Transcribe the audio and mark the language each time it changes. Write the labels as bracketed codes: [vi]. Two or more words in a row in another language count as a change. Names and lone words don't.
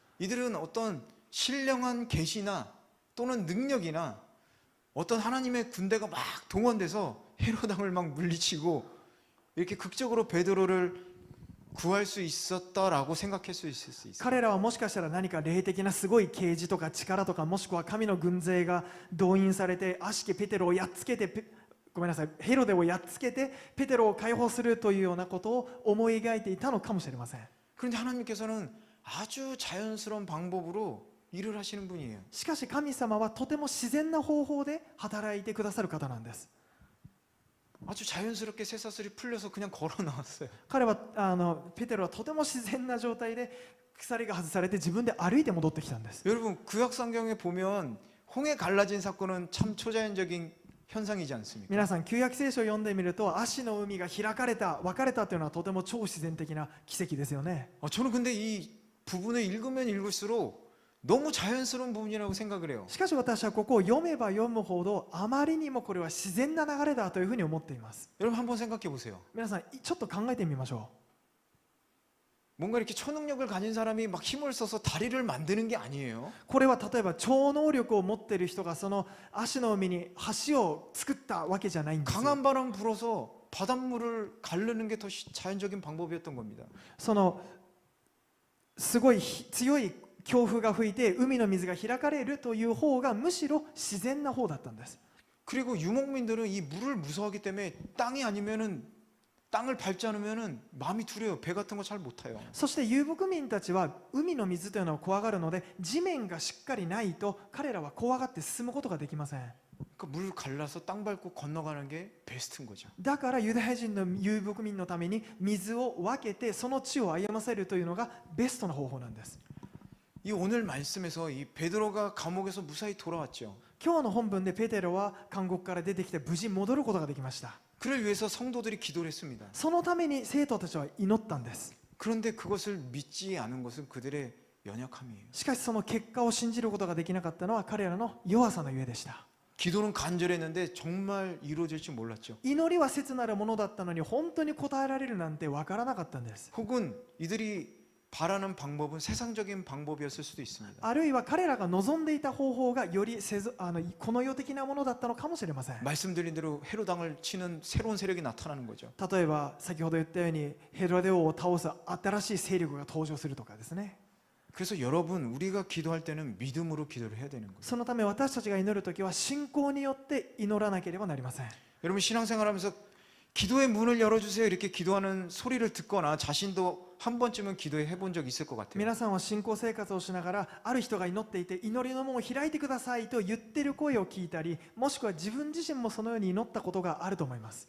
[ko] 이들은 어떤 신령한 계시나 또는 능력이나 어떤 하나님의 군대가 막 동원돼서 헤롯 왕을 막 물리치고 이렇게 극적으로 베드로를 구할 수 있었다라고 생각할 수 있을 수 있어요. [ja] 彼らはもしかしたら何か霊的なすごい啓示とか力とかもしくは神の軍勢が動員されて悪しきペテロをやっつけてごめんなさいヘロデをやっつけてペテロを解放するというようなことを思い描いていたのかもしれません。 [ko] 그런데 하나님께서는 아주 자연스러운 방법으로 일을 하시는 분이에요. [ja] しかし神様はとても自然な方法で働いてくださる方なんです。 [ko] 아주 자연스럽게 쇠사슬이 풀려서 그냥 걸어 나왔어요. [ja] 彼はペテロはとても自然な状態で鎖が外されて自分で歩いて戻ってきたんです。 [ko] 여러분 구약 성경에 보면 홍해 갈라진 사건은 참 초자연적인 현상이지 않습니까? [ja] 皆さん旧約聖書を読んでみると足の海が開かれた分かれたというのはとても超自然的な奇跡ですよね。 [ko] 저는 근데 이 부분을 읽으면 읽을수록 너무 자연스러운 부분이라고 생각을 해요. [ja] しかし私はここを読めば読むほどあまりにもこれは自然な流れだというふうに思っています。 [ko] 여러분 한번 생각해 보세요. [ja] 皆さんちょっと考えてみましょ [ko] 뭔가 이렇게 초능력을 가진 사람이 막 힘을 써서 다리를 만드는 게 아니에요. [ja] う。これは例えば超能力を持っている人がその足の海に橋を作ったわけじゃないんですよ。 [ko] 강한 바람 불어서 바닷물을 가르는 게 더 자연적인 방법이었던 겁니다. [ja] そのすごい強い強風が吹いて海の水が開かれるという方がむしろ自然な方だったんです。 [ko] 그리고 유목민들은 이 물을 무서워하기 때문에 땅이 아니면은 땅을 밟지 않으면은 마음이 두려워요. 배 같은 거 잘 못 타요. [ja] そして遊牧民たちは海の水というのを怖がるので地面がしっかりないと彼らは怖がって進むことができません。 [ko] 그러니까 물 갈라서 땅 밟고 건너가는 게 베스트인 거죠. [ja] だからユダヤ人の遊牧民のために水を分けてその地を歩ませるというのがベストな方法なんです。 [ko] 이 오늘 말씀에서 이 베드로가 감옥에서 무사히 돌아왔죠. [ja] 今日の本文でペテロは監獄から出てきて無事戻ることができました。 [ko] 그를 위해서 성도들이 기도를 했습니다. [ja] そのために生徒たちは祈ったんです。 [ko] 그런데 그것을 믿지 않은 것은 그들의 연약함이에요. [ja] しかしその結果を信じることができなかったのは彼らの弱さのゆえでした。 [ko] 기도는 간절했는데 정말 이루어질 줄 몰랐죠. [ja] 祈りは切なるものだったのに本当に答えられるなんて分からなかったんです。 [ko] 혹은 이들이 바라는 방법은 세상적인 방법이었을 수도 있습니다. [ja] あるいは彼らが望んでいた方法がよりこの世的なものだったのかもしれません。 [ko] 말씀드린 대로 헤로당을 치는 새로운 세력이 나타나는 거죠. [ja] 例えば先ほど言ったようにヘロデ王を倒す新しい勢力が登場するとかですね。 [ko] 그래서 여러분 우리가 기도할 때는 믿음으로 기도를 해야 되는 거예요. [ja] そのため私たちが祈るときは信仰によって祈らなければなりません。 [ko] 여러분 신앙생활하면서 기도의 문을 열어주세요 이렇게 기도하는 소리를 듣거나 자신도 한 번쯤은 기도해 본 적 있을 것 같아요. [ja] 皆さんは信仰生活をしながらある人が祈っていて祈りの門を開いてくださいと言ってる声を聞いたりもしくは自分自身もそのように祈ったことがあると思います。